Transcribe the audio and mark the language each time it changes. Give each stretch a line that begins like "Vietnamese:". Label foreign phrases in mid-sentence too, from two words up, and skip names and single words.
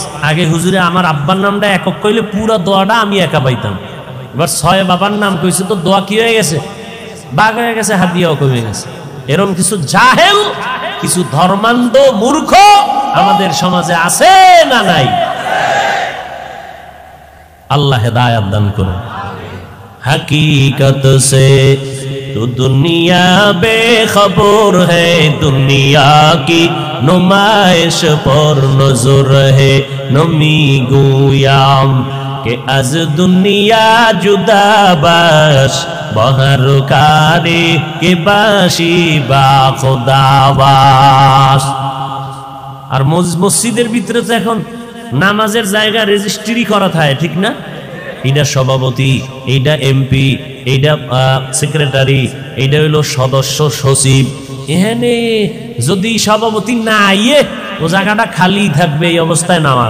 Bangla: আগে হুজুরে আমার আব্বার নামটা একক কইলে পুরো দোয়াটা আমি একা পাইতাম, এবার 6 বাবার নাম কইছে তো দোয়া কি হয়ে গেছে, ভাগ হয়ে গেছে, হাদিয়াও কমে গেছে। এরকম কিছু জাহেল, কিছু ধর্মান্ধ মূর্খ আমাদের সমাজে আছে না নাই? আল্লাহ হেদায়েত দান করুন।
Hindi: हकीकत से तो दुनिया बेखबर है, दुनिया की नुमाइश पर नजर है।
Persian: نمی‌گویم که از دنیا جدا باش، به هر کاری که باشی با خدا باش.
Bangla: আর মসজিদের ভিতরে তো এখন নামাজের জায়গা রেজিস্ট্রি করা থাকে, ঠিক না? এইটা সভাপতি, এইটা এমপি, এইটা সেক্রেটারি, এইটা হইলো সদস্য সচিব। এখানে যদি সভাপতি না আইয়ে ও জায়গাটা খালি থাকবে, এই অবস্থায় নামাজ।